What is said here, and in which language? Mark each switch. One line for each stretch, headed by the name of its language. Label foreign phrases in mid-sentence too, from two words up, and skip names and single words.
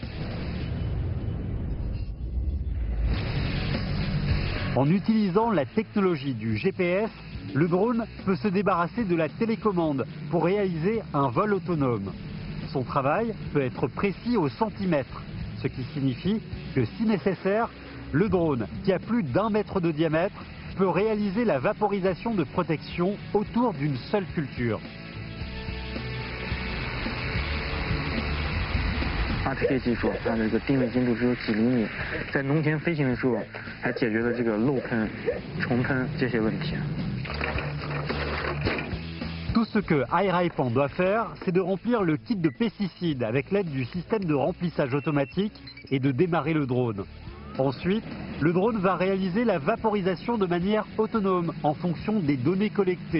French: En utilisant la technologie du GPS, le drone peut se débarrasser de la télécommande pour réaliser un vol autonome. Son travail peut être précis au centimètre, ce qui signifie que si nécessaire, le drone, qui a plus d'1 mètre de diamètre, peut réaliser la vaporisation de protection autour d'une seule culture.
Chinese: 这些技术，它这个定位精度只有几厘米，在农田飞行的时候，还解决了这个漏喷、虫喷这些问题。
French: Tout ce que Airaipan doit faire, c'est de remplir le kit de pesticides avec l'aide du système de remplissage automatique et de démarrer le drone. Ensuite, le drone va réaliser la vaporisation de manière autonome en fonction des données collectées.